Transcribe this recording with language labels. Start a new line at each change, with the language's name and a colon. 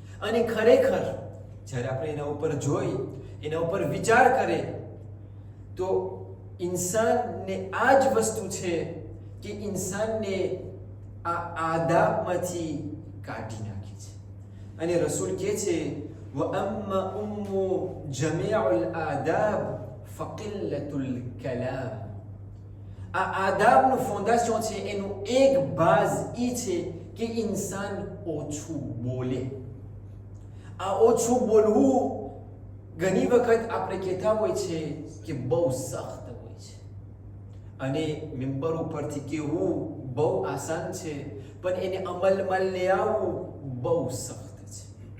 Gujarati: અને ખરેખર જ્યારે આપણે એના ઉપર જોઈ એના ઉપર વિચાર કરે તો ઇન્સાનને આ જ વસ્તુ છે કે ઇન્સાનને આ આદાબમાંથી કાઢી નાખી છે. અને રસૂલ કહે છે
Arabic: وَأَمَّا أُمُّ جَمِيعُ الْآدَابِ فَقِلَّةُ الْكَلَامِ.
Gujarati: આ આદાબનું ફાઉન્ડેશન છે એનું એક બાઝ એ છે કે ઇન્સાન ઓછું બોલે. આ ઓછું બોલવું ઘણી વખત આપણે કહેતા હોય છે કે બહુ સખ્ત હોય છે અને મિંબર ઉપરથી કહેવું બહુ આસાન છે પણ એને અમલમાં લઈ આવવું બહુ સખ્ત છે.